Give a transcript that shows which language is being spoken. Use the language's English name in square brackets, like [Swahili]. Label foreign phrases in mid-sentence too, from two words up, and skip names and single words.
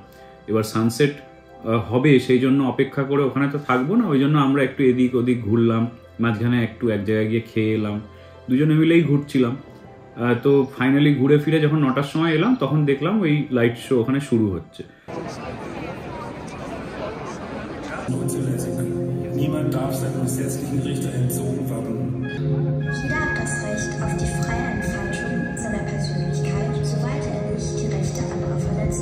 [Bangla] এবার সানসেট হবে, সেই জন্য অপেক্ষা করে ওখানে তো থাকবো না, ওই জন্য আমরা একটু এদিক ওদিক ঘুরলাম, মাঝখানে একটু এক জায়গায় গিয়ে খেয়ে এলাম, দুজনে মিলেই ঘুরছিলাম। তো ফাইনালি ঘুরে ফিরে যখন 9টার সময় এলাম তখন দেখলাম ওই লাইট শো ওখানে শুরু হচ্ছে। [German] Niemand darf seinem gesetzlichen Richter entzogen werden. Jeder hat das Recht auf die freie Entfaltung seiner Persönlichkeit, soweit er nicht die Rechte anderer verletzt.